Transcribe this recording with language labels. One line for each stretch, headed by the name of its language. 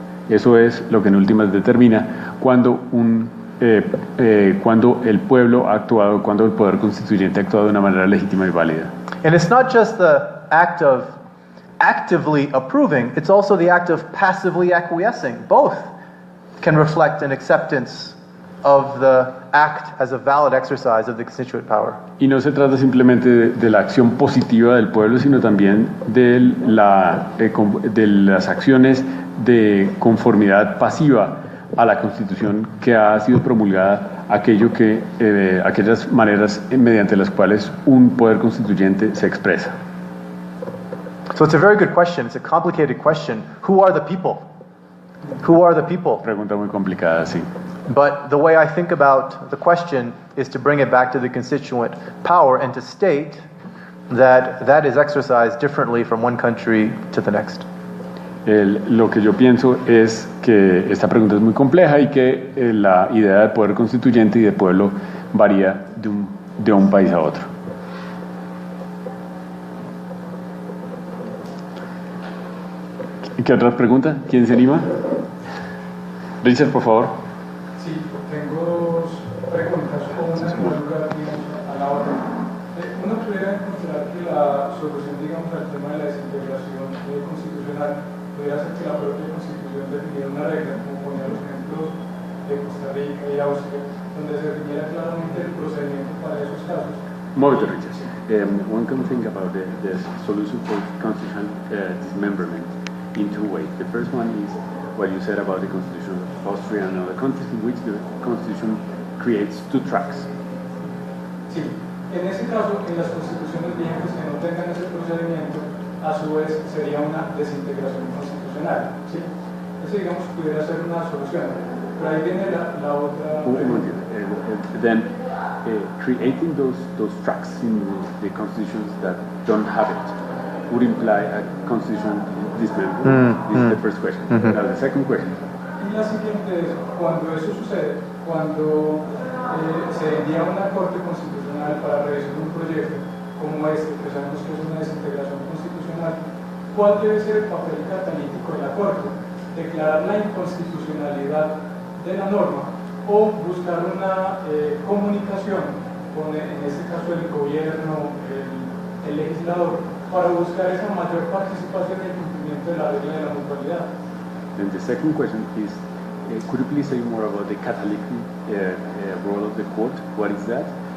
Spanish: Eso es lo que en últimas determina cuando el pueblo ha actuado, cuando el poder constituyente ha actuado de una manera legítima y válida.
English: And it's not just the act of actively approving, it's also the act of passively acquiescing. Both can reflect an acceptance of the act as a valid exercise of the constituent power.
Spanish: Y no se trata simplemente de la acción positiva del pueblo, sino también de las acciones de conformidad pasiva a la Constitución que ha sido promulgada, aquellas maneras mediante las cuales un poder constituyente se expresa.
English: So it's a very good question. It's a complicated question. Who are the people? Who are the people?
Spanish: Pregunta muy complicada, sí.
English: But the way I think about the question is to bring it back to the constituent power and to state that that is exercised differently from one country to the next.
Spanish: Lo que yo pienso es que esta pregunta es muy compleja y que la idea de poder constituyente y de pueblo varía de un país a otro. ¿Qué otras preguntas? ¿Quién se anima? Richard, por favor. Sí, tengo dos preguntas, una en lugar a la otra. Uno pudiera considerar que la solución, digamos, al tema de la desintegración constitucional pudiera ser que la propia Constitución definiera una regla, como ponía los ejemplos de Costa Rica y Austria, donde se definiera claramente el procedimiento para esos casos.
English: Moment, Richard. One can think about the solution for constitutional dismemberment in two ways. The first one is what you said about the Constitution of Austria and other countries, in which the Constitution creates two tracks.
Spanish: Sí, en ese caso, en las constituciones vigentes que no tengan ese procedimiento, a su vez sería una desintegración constitucional. ¿Sí? Eso, digamos, pudiera ser una solución. Pero ahí viene la otra.
English: Then creating those tracks in the constitutions that don't have it would imply a constitutional dismemberment. This is the first question. Now the second question.
Spanish: Y la siguiente es, cuando eso sucede, cuando se envía a una Corte Constitucional para revisar un proyecto como este, que sabemos que es una desintegración constitucional, ¿cuál debe ser el papel catalítico de la Corte? ¿Declarar la inconstitucionalidad de la norma o buscar una comunicación con, en este caso, el gobierno, el legislador, para buscar esa mayor participación en el cumplimiento de la regla de la mutualidad?
English: And the second question is, could you please say more about the catalytic role of the court? What is that?